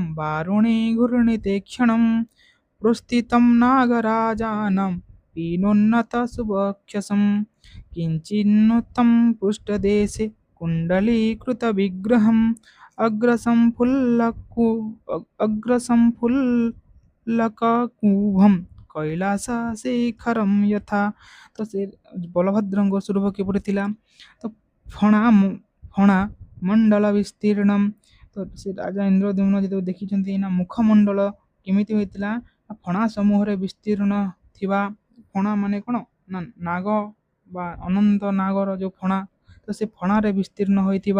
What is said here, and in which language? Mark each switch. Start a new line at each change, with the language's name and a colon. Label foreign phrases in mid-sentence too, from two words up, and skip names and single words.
Sanskrit: वारुणे घूर्णिते क्षणं प्रोत्थितं नागराजानं पीनोन्नतसुवक्षसं किञ्चिन्नत्तं पृष्ठदेशे कुण्डलीकृतविग्रहम् अग्रसंफुल्लकुभं कैलाସଶିଖରଂ यथा।
Odia: ତ ସେ ବଳଭଦ୍ରଙ୍କ ସ୍ୱରୂପ କିପରି ଥିଲା, ତ
Sanskrit: ଫଣା ମଣ୍ଡଳ ବିସ୍ତୀର୍ଣ୍ଣମ୍।
Odia: ତ ସେ ରାଜା ଇନ୍ଦ୍ରଦ୍ୟୁମ୍ନ ଯେତେବେଳେ ଦେଖିଛନ୍ତି ନା ମୁଖମଣ୍ଡଳ କେମିତି ହୋଇଥିଲା, ଫଣା ସମୂହରେ ବିସ୍ତୀର୍ଣ୍ଣ ଥିବା, ଫଣା ମାନେ କ'ଣ ନା ନାଗ ବା ଅନନ୍ତ ନାଗର ଯେଉଁ ଫଣା, ତ ସେ ଫଣାରେ ବିସ୍ତୀର୍ଣ୍ଣ ହୋଇଥିବା।